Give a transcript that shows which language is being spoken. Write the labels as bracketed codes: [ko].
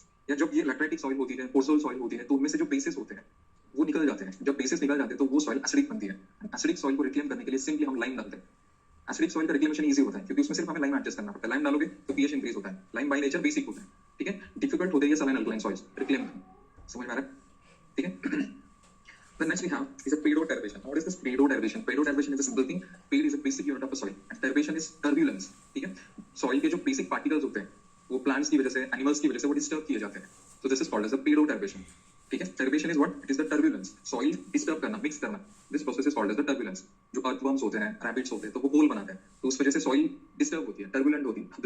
[hi] या जब ये लैटराइटिक सॉइल होती है, पोर्सोल सॉइल होती है, तो उनमें से जो बेसिस होते हैं वो निकल जाते हैं। जब बेसिस निकल जाते हैं तो वो सॉइल एसिडिक बनती है। एसिडिक सॉइल को रिक्लेम करने के लिए सिंपली हम लाइम डालते हैं। एसिडिक सॉइल का रिक्लेमेशन इजी होता है क्योंकि उसमें सिर्फ हमें लाइम एडजस्ट करना पड़ता है। लाइम डालोगे तो पीएच इंक्रीज होता है, लाइम बाय नेचर बेसिक होता है, ठीक है। डिफिकल्ट होते हैं ये सलाइन अल्कलाइन सॉइल्स रिक्लेम करना। समझ में आ रहा है, ठीक है। [en] The next we have is a pedo derivation. What is this pedo derivation? Pedo derivation is a simple thing. Ped is a basic unit of a soil. And derivation is turbulence. [hi] ठीक है? Soil के जो basic particles होते हैं, वो plants की वजह से, animals की वजह से वो disturb किए जाते हैं. [en] So this is called as a pedo derivation. [hi] ठीक है? [en] Derivation is what? It is the turbulence. [hi] Soil disturb करना, mix करना. [en] This process is called as the turbulence. [hi] जो earthworms होते हैं, rabbits होते हैं, तो वो hole बनाते हैं. तो उस वजह से soil disturb होती है, turbulent होती है.